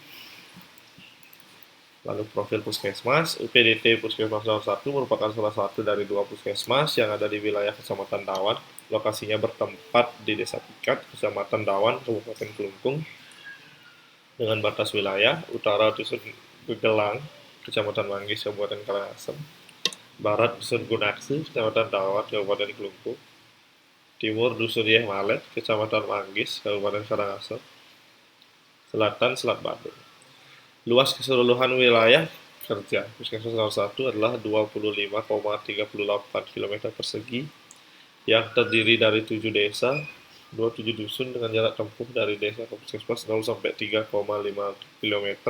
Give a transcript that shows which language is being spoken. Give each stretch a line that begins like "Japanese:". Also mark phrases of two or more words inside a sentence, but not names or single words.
Indonesian: Lalu profil puskesmas, UPDT Puskesmas Nomor 1 merupakan salah satu dari dua puskesmas yang ada di wilayah Kecamatan Dawan. Lokasinya bertempat di Desa Pikat, Kecamatan Dawan, Kabupaten Kelungkung, dengan batas wilayah utara Dusun Gegelang, Kecamatan Manggis, Kabupaten Karangasem, barat Dusun Gunaksi, Kecamatan Dawan, Kabupaten Kelungkung, timur Dusun Yeh Malet, Kecamatan Manggis, Kabupaten Karangasem, selatan Selat Bandung. Luas keseluruhan wilayah kerja Puskesmas Nomor 1 adalah 25,38 km persegi yang terdiri dari 7 desa, 27 dusun dengan jarak tempuh dari desa ke Puskesmas 0 sampai 3,5 km.